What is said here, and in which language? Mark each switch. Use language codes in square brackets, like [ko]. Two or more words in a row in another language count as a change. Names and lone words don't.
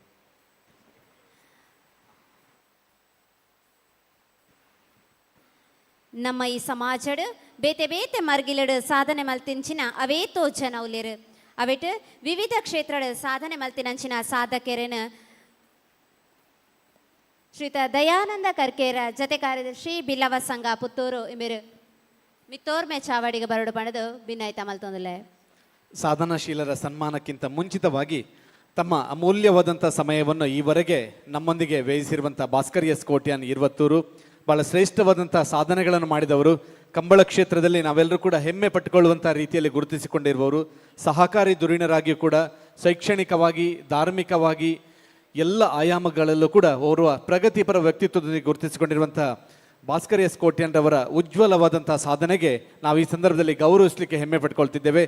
[tcy] ನಮ್ಮ ಈ ಸಮಾಜಡ್ ಬೇತೆ ಬೇತೆ ಮರ್ಗಿಲಡ್ ಸಾಧನೆ ಮಲ್ತಿಂಚಿನ ಅವೇ ತೋಜನ ಉಲ್ಲೇರು ಅವೆಟ್ ವಿವಿಧ ಕ್ಷೇತ್ರಡ್ ಸಾಧನೆ ಮಲ್ತಿನಂಚಿನ ಸಾಧಕರನ ಶ್ರೀತ ದಯಾನಂದ ಕರ್ಕೇರ ಜತೆ ಕಾರ್ಯದರ್ಶಿ ಬಿಲ್ಲವ ಸಂಘ ಪುತ್ತೂರು ಇಮಿರು ಮಿತ್ತೋರ್ಮೆ ಚಾವಡಿಗೆ ಬರಡು ಪಣದು ಭಿನ್ನಾಯ್ತ ಮಲ್ತೊಂದಿಲ್ಲ. [kn] ಸಾಧನಾಶೀಲರ ಸನ್ಮಾನಕ್ಕಿಂತ ಮುಂಚಿತವಾಗಿ ತಮ್ಮ ಅಮೂಲ್ಯವಾದಂಥ ಸಮಯವನ್ನು ಈವರೆಗೆ ನಮ್ಮೊಂದಿಗೆ ವ್ಯಯಿಸಿರುವಂಥ ಭಾಸ್ಕರ್ ಎಸ್ ಕೋಟ್ಯಾನ್ ಇರುವತ್ತೂರು ಭಾಳ ಶ್ರೇಷ್ಠವಾದಂಥ ಸಾಧನೆಗಳನ್ನು ಮಾಡಿದವರು, ಕಂಬಳ ಕ್ಷೇತ್ರದಲ್ಲಿ ನಾವೆಲ್ಲರೂ ಕೂಡ ಹೆಮ್ಮೆ ಪಟ್ಟುಕೊಳ್ಳುವಂಥ ರೀತಿಯಲ್ಲಿ ಗುರುತಿಸಿಕೊಂಡಿರುವವರು, ಸಹಕಾರಿ ಧುರೀಣರಾಗಿಯೂ ಕೂಡ ಶೈಕ್ಷಣಿಕವಾಗಿ ಧಾರ್ಮಿಕವಾಗಿ ಎಲ್ಲ ಆಯಾಮಗಳಲ್ಲೂ ಕೂಡ ಓರ್ವ ಪ್ರಗತಿಪರ ವ್ಯಕ್ತಿತ್ವದೊಂದಿಗೆ ಗುರುತಿಸಿಕೊಂಡಿರುವಂಥ ಭಾಸ್ಕರ್ ಎಸ್ ಕೋಟ್ಯಾನ್ರವರ ಉಜ್ವಲವಾದಂಥ ಸಾಧನೆಗೆ ನಾವು ಈ ಸಂದರ್ಭದಲ್ಲಿ ಗೌರವಿಸಲಿಕ್ಕೆ ಹೆಮ್ಮೆ ಪಟ್ಕೊಳ್ತಿದ್ದೇವೆ.